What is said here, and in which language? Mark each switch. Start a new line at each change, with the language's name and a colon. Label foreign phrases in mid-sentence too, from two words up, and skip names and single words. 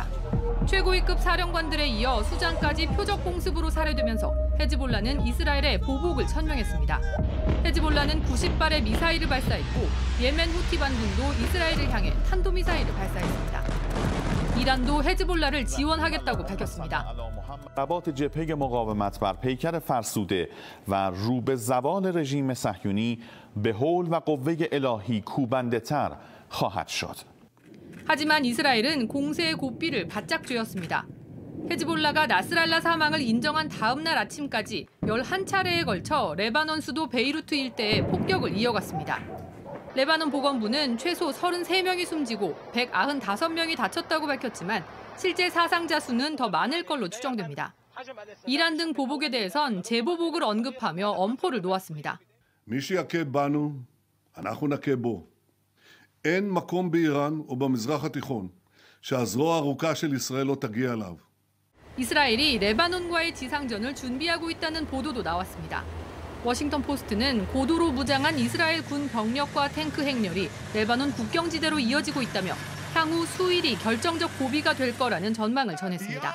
Korean: 최고위급 사령관들에 이어 수장까지 표적 공습으로 살해되면서 헤즈볼라는 이스라엘의 보복을 천명했습니다. 헤즈볼라는 90발의 미사일을 발사했고 예멘 후티 반군도 이스라엘을 향해 탄도미사일을 발사했습니다. 이란도 헤즈볼라를 지원하겠다고 밝혔습니다.
Persian: ضربات جبهه مقاومت بر پیکر فرسوده و رو به زوال رژیم صهیونی به حول و قوه الهی کوبنده‌تر خواهد شد.
Korean: 하지만 이스라엘은 공세의 고삐를 바짝 쥐었습니다. 헤즈볼라가 나스랄라 사망을 인정한 다음 날 아침까지 11차례에 걸쳐 레바논 수도 베이루트 일대에 폭격을 이어갔습니다. 레바논 보건부는 최소 33명이 숨지고 195명이 다쳤다고 밝혔지만 실제 사상자 수는 더 많을 걸로 추정됩니다. 이란 등 보복에 대해선 재보복을 언급하며 엄포를 놓았습니다.
Hebrew: מי שיכה בנו, אנחנו נכה בו. אין מקום באיראן או במזרח התיכון שהזרוע הארוכה של ישראל לא תגיע אליו.
Korean: 이스라엘이 레바논과의 지상전을 준비하고 있다는 보도도 나왔습니다. 워싱턴 포스트는 고도로 무장한 이스라엘 군 병력과 탱크 행렬이 레바논 국경지대로 이어지고 있다며 향후 수일이 결정적 고비가 될 거라는 전망을 전했습니다.